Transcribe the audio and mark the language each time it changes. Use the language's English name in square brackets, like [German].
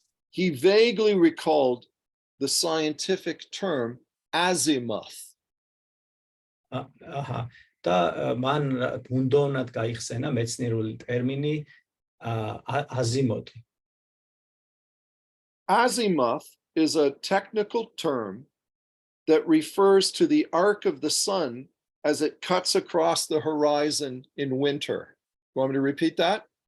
[English] He vaguely recalled the scientific term azimuth. [Georgian] და მან ბუნდოვნად გაიხსენა მეცნიერული ტერმინი აზიმოთი. [English] Azimuth is a technical term that refers to the arc of the sun as it cuts across the horizon in winter. You want me to repeat that?